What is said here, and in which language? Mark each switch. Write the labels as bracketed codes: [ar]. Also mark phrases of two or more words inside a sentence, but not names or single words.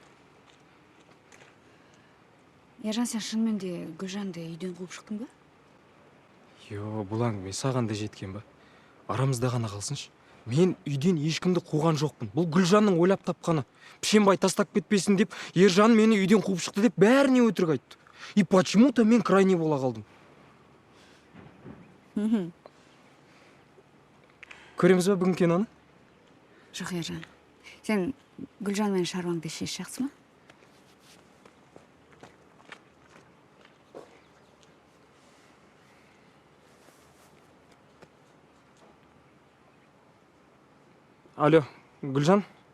[kk] Ержан, сен шынымен де Гүлжанды үйден қуып шықтың ба? Йо, бұл әңгіме саған да жеткен ба? Арамызда ғана қалсыншы. Мен үйден ешкімді қуған жоқпын. Бұл Гүлжанның ойлап тапқаны. Пішенбай тастап кетпесін деп, Ержан мені үйден қуып шықты деп бәріне өтірік айтты. [ru] И почему-то [kk] мен крайне бола қалдым. Көреміз ба бүгін киноны? Жоқ, Ержан. Сен Гүлжанмен шаруаңды шеш, жақсы ма? Алло, Гүлжан?